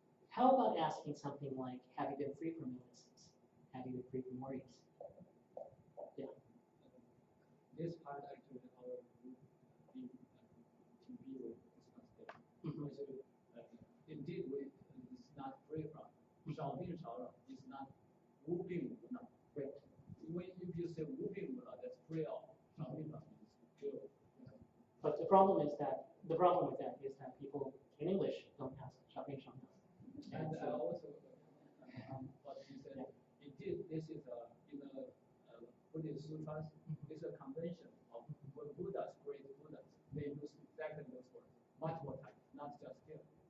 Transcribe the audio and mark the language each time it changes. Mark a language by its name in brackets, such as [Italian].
[English] How about asking something like, have you been free from illnesses? Have you been free from worries? Yeah. This part actually our group in TV will discuss it. Indeed, it's not free from. [Chinese] 少病少扰 is not 无病无恼. [English] Right. If you say [Chinese] 无病无恼, [English] that's free of. [Chinese] 少病少 [English] is still. But the problem with that is that people in English don't ask 少病少恼. And also, what he said, indeed, this is in the Buddhist sutras, it's a convention of when Buddhas, great Buddhas, they use exactly those words, multiple times, not just here.